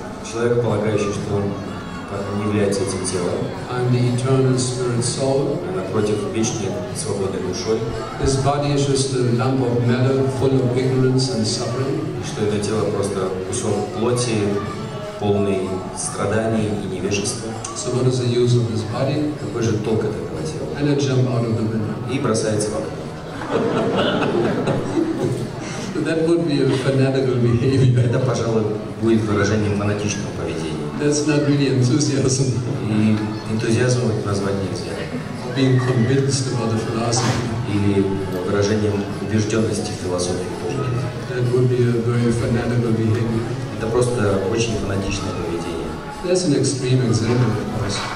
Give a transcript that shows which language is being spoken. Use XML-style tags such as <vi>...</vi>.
<ru>Человек, полагающий, что он не является этим телом,</ru> <en>I'm the eternal spirit soul.</en> <ru>а напротив, вечной свободной душой.</ru> <en>This body is just a lump of matter full of ignorance and suffering.</en> <ru>И что это тело просто кусок плоти, полный страданий и невежества.</ru> <en>So what is the use of this body?</en> <ru>Какой же толк от этого тела?</ru> <en>And it jump out of the window.</en> <ru>И бросается в окно.</ru> <en>So that would be a fanatical behavior.</en> <ru>Это, пожалуй, будет выражением фанатичного поведения.</ru> <en>That's not really enthusiasm.</en> <ru>И энтузиазмом это назвать нельзя.</ru> <en>Being convinced about the philosophy.</en> <ru>Или выражением убежденности в философии тоже нет.</ru> <en>That would be a very fanatical behavior.</en> <ru>Это просто очень фанатичное поведение.</ru> <en>That's an extreme example, of course.</en>